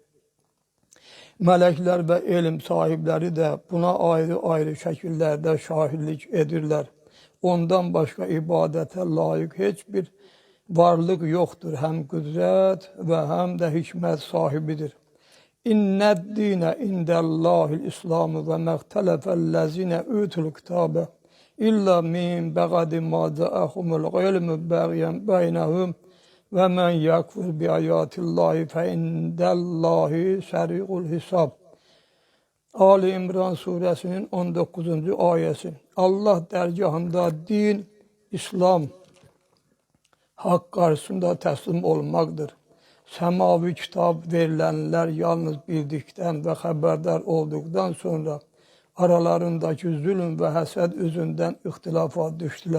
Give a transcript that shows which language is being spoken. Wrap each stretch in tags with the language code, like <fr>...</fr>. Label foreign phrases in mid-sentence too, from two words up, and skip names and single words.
<tr>Melekler ve ilim sahipleri de buna ayrı şekillerde şahitlik edirler. Ondan başka ibadete layık hiçbir varlık yoktur. Hem kudret ve hem de hikmet sahibidir.</tr> <ar>إن الدين عند الله الإسلام وما اختلف الذين أوتوا الكتاب إلا من بعد ما جاءهم العلم بغيا بينهم ومن يكفر بآيات الله فعند الله سريع الحساب.</ar> <tr>Ali İmran suresinin 19. ayesi. Allah dergahında din, İslam, hak karşısında teslim olmaktır. Semavi kitap verilenler yalnız bildikten ve haberdar olduktan sonra aralarındaki zulüm ve haset yüzünden ihtilafa düştüler.</tr>